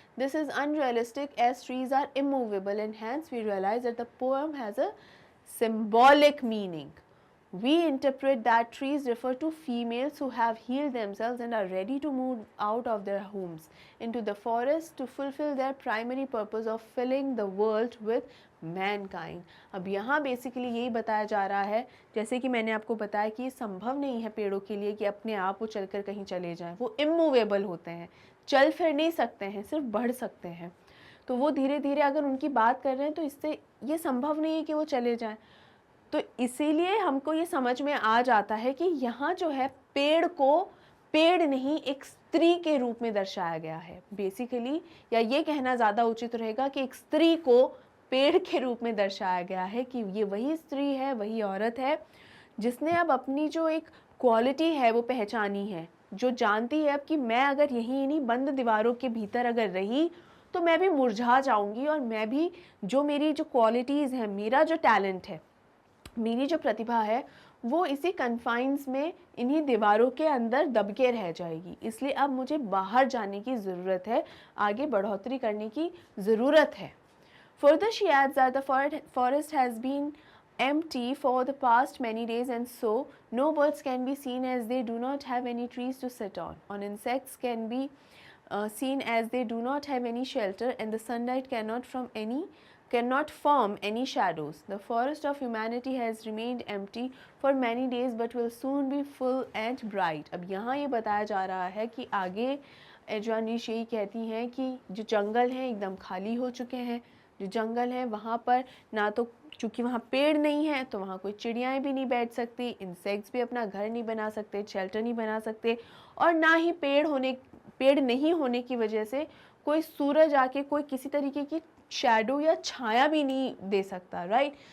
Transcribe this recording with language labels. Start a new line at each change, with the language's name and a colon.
English: This is unrealistic as trees are immovable, and hence we realize that the poem has a symbolic meaning. We interpret that trees refer to females who have healed themselves and are ready to move out of their homes into the forest to fulfill their primary purpose of filling the world with mankind.
Hindi: अब यहाँ basically यही बताया जा रहा है, जैसे कि मैंने आपको बताया कि संभव नहीं है पेड़ों के लिए कि अपने आप वो चलकर कहीं चले जाएं, वो इमूवेबल होते हैं, चल फिर नहीं सकते हैं, सिर्फ बढ़ सकते हैं। तो वो धीरे धीरे अगर उनकी बात कर रहे हैं तो इससे ये संभव नहीं है कि वो चले जाएं। तो इसीलिए हमको ये समझ में आ जाता है कि यहाँ जो है पेड़ को पेड़ नहीं एक स्त्री के रूप में दर्शाया गया है बेसिकली, या ये कहना ज़्यादा उचित रहेगा कि एक स्त्री को पेड़ के रूप में दर्शाया गया है कि ये वही स्त्री है, वही औरत है जिसने अब अपनी जो एक क्वालिटी है वो पहचानी है, जो जानती है अब कि मैं अगर यहीं इन्हीं बंद दीवारों के भीतर अगर रही तो मैं भी मुरझा जाऊंगी, और मैं भी जो मेरी जो क्वालिटीज़ हैं, मेरा जो टैलेंट है, मेरी जो प्रतिभा है, वो इसी कन्फाइंस में, इन्हीं दीवारों के अंदर दब के रह जाएगी। इसलिए अब मुझे बाहर जाने की ज़रूरत है, आगे बढ़ोतरी करने की ज़रूरत है।
English: Further, she adds that the forest has been empty for the past many days, and so no birds can be seen as they do not have any trees to sit on insects can be seen as they do not have any shelter, and the sunlight cannot form any shadows. The forest of humanity has remained empty for many days but will soon be full and bright.
Hindi: अब यहाँ ये बताया जा रहा है कि आगे Adrian reach यही कहती हैं कि जो जंगल हैं एकदम खाली हो चुके हैं, जो जंगल है वहाँ पर ना तो, चूँकि वहाँ पेड़ नहीं है तो वहाँ कोई चिड़ियाएँ भी नहीं बैठ सकती, इंसेक्ट्स भी अपना घर नहीं बना सकते, शेल्टर नहीं बना सकते, और ना ही पेड़ नहीं होने की वजह से कोई सूरज आके कोई किसी तरीके की शैडो या छाया भी नहीं दे सकता, राइट?